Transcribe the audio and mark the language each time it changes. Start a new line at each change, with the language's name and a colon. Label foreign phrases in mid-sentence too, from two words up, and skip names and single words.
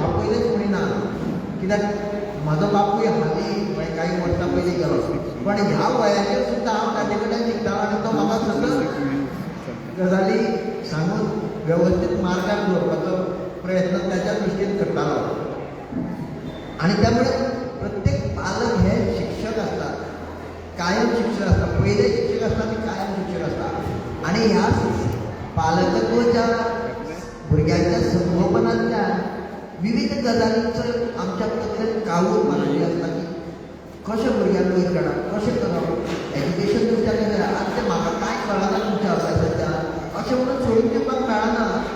Konkani: हांव पयलेच म्हणिना कित्याक म्हजो बापूय हालीं काही वर्सां पयलीं गेलो, पण ह्या वयाचेर सुद्दां हांव ताजे कडेन शिकतालो आनी तो म्हाका सतत गजाली सांगून वेवस्थीत मार्गार दवरपाचो प्रयत्न त्याच्या दृश्टीन करतालो.
Marathi: आणि त्यामुळे प्रत्येक पालक हे शिक्षक असतात, कायम शिक्षक असतात. पहिले शिक्षक असतात ते कायम शिक्षक असतात.
Konkani: आणि ह्या पालकत्वाच्या भुरग्यांच्या संगोपनांतल्यान विविध गजालींचो आमच्या कडेन कावूर मारलेली आसता की कशें भुरग्यांक वयर काडप, कशें करप, एज्युकेशन तुमच्या कडेन आज ते म्हाका कांय कळना तुमच्या अभ्यासाच्या अशें म्हणून सोडून दिवपाक मेळना.